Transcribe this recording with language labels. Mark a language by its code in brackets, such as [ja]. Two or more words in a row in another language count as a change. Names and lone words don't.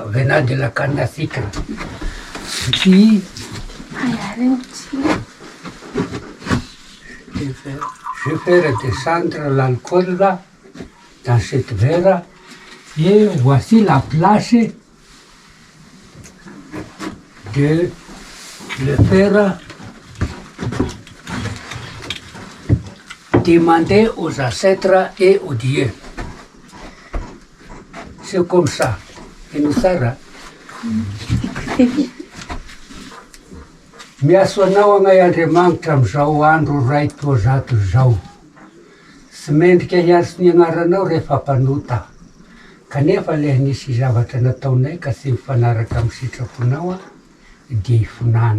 [fr] Venant de la canne à sucre. Qui je vais descendre l'alcool là, dans cette verre, et voici la place de le faire demander aux ancêtres et aux dieux. C'est comme ça. Et nous savons. [mg] Miasoanao agnay Andriamanitra amin'izao andro raiko zato zao. Tsy mendrika hiaro sy ny agnaranao rehefa mpanota. Kanefa le nisy zavatra nataonay ka tsy mifanaraka amin'ny sitraponao dia hifonana.